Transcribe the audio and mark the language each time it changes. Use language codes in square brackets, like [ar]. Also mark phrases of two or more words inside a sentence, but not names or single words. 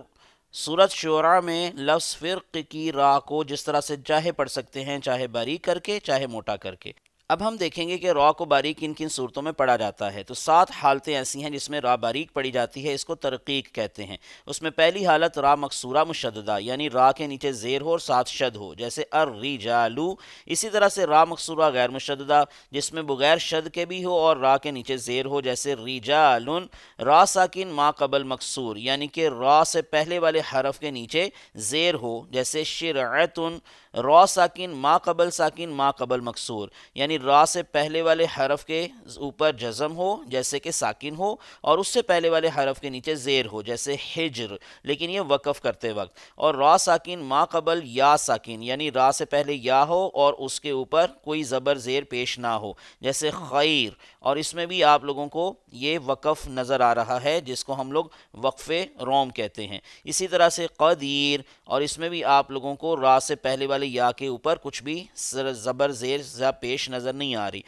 [ur] سورۃ شعراء میں لفظ فرق کی را کو جس طرح سے چاہے پڑھ سکتے ہیں، چاہے باریک کر کے چاہے موٹا کر کے۔ اب ہم دیکھیں گے کہ را کو باریک کن کن صورتوں میں پڑھا جاتا ہے۔ تو 7 حالتیں ایسی ہیں جس میں را باریک پڑھی جاتی ہے، اس کو ترقیق کہتے ہیں۔ اس میں پہلی حالت را مکسورہ مشددہ، یعنی را کے نیچے زیر ہو اور ساتھ شد ہو، جیسے الرجالو۔ اسی طرح سے را مکسورہ غیر مشددہ، جس میں بغیر شد کے بھی ہو اور را کے نیچے زیر ہو، جیسے رجالن۔ را ساکن ما قبل مکسور، یعنی کہ را سے پہلے والے حرف کے نیچے زیر ہو، جیسے شرعتن۔ را ساکن ما قبل ساکن ما قبل مکسور، یعنی را سے پہلے والے حرف کے اوپر جزم ہو جیسے کہ ساکن ہو، اور اس سے پہلے والے حرف کے نیچے زیر ہو، جیسے حجر، لیکن یہ وقف کرتے وقت۔ اور را ساکن ما قبل یا ساکن، یعنی را سے پہلے یا ہو اور اس کے اوپر کوئی زبر زیر پیش نہ ہو، جیسے خیر۔ اور اس میں بھی آپ لوگوں کو یہ وقف نظر آ رہا ہے، جس کو ہم لوگ وقف روم کہتے ہیں۔ اسی طرح سے قدیر، اور اس میں بھی آپ لوگوں کو را سے پہلے والے یا کے اوپر کچھ بھی زبر زیر پیش نظر نہیں آ رہی۔